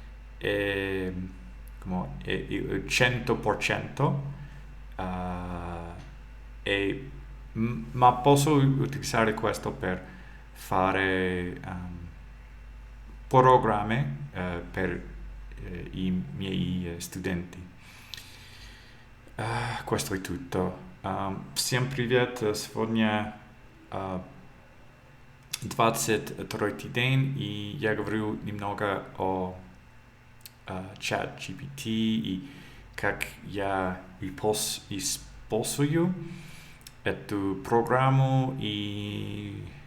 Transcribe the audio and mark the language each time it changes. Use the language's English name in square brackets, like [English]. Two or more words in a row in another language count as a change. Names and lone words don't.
[Italian] il 100%, ma posso utilizzare questo per fare programmi per i miei studenti. Questo è tutto. [Russian] Всем привет! Сегодня 23-й день, и я говорю немного о ChatGPT и как я использую эту программу, и